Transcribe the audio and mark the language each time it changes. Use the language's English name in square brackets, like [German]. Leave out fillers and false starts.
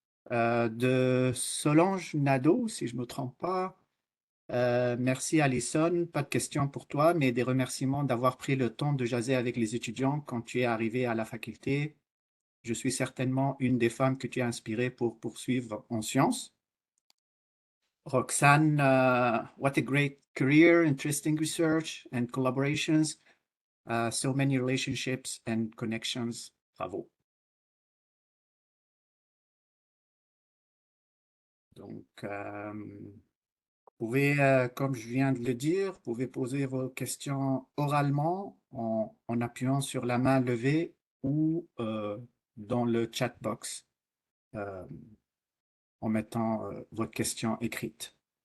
[French] De Solange Nadeau, si je ne me trompe pas. Merci Alison, pas de questions pour toi, mais des remerciements d'avoir pris le temps de jaser avec les étudiants quand tu es arrivé à la faculté. Je suis certainement une des femmes que tu as inspirées pour poursuivre en sciences. [English] Roxane, what a great career, interesting research and collaborations, so many relationships and connections. Bravo. [French] Donc, vous pouvez, comme je viens de le dire, vous pouvez poser vos questions oralement en appuyant sur la main levée ou dans le chat box en mettant votre question écrite.